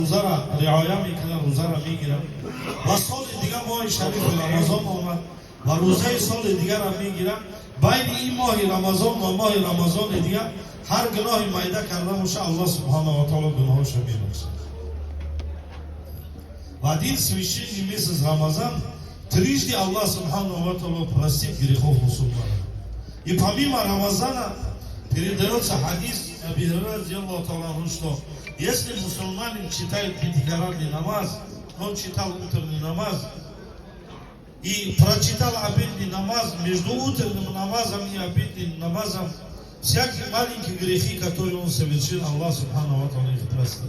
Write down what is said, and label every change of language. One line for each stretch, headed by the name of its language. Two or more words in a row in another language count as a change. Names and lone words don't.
Persian: روزه رعایا میکنه، روزه را میگیره و سال دیگه ماه شریف رمضان آمد و روزه سال دیگه را میگیره. بین این ماه رمضان و ماه رمضان دیگه هر گناه میده کرده باشه
Arabic: الله سبحانه و تعالی
Persian: گناهش میبخشه.
Russian: В один священный месяц Рамазан трижды
Arabic: الله سبحانه وتعالى
Russian: простит грехов мусульман. И помимо Рамазана передается хадис Абу Хурайра
Arabic: رضي الله تعالى,
Russian: что если мусульманин читает пятикратный намаз, он читал утренний намаз и прочитал обеденный намаз, между утренним намазом и обеденным намазом всякие маленькие грехи, которые он совершил,
Arabic: الله سبحانه وتعالى
Russian: их простит.